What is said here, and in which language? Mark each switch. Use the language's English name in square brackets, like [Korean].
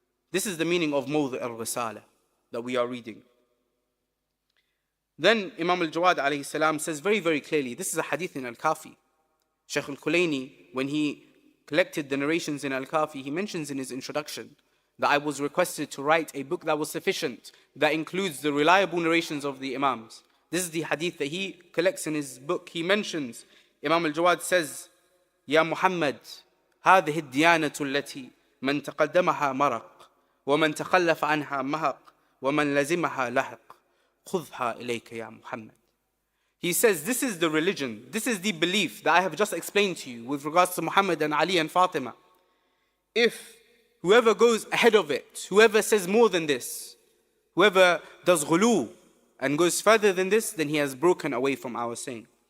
[English] This is the meaning of Mawḍiʿ al-Risālah that we are reading. Then Imam al-Jawad alayhi salam says very, very clearly, this is a hadith in al-Kafi. Shaykh al-Kulayni, when he collected the narrations in al-Kafi, he mentions in his introduction that I was requested to write a book that was sufficient, that includes the reliable narrations of the Imams. This is the hadith that he collects in his book. He mentions, Imam al-Jawad says, [Arabic] Ya Muhammad, هذه الديانة التي من تقدمها مرق ومن تخلف عنها مهق ومن لزمها لحق خذها إليك يا محمد. [English] He says, this is the religion, this is the belief that I have just explained to you with regards to Muhammad and Ali and Fatima. If whoever goes ahead of it, whoever says more than this, whoever does ghulu and goes further than this, then he has broken away from our saying.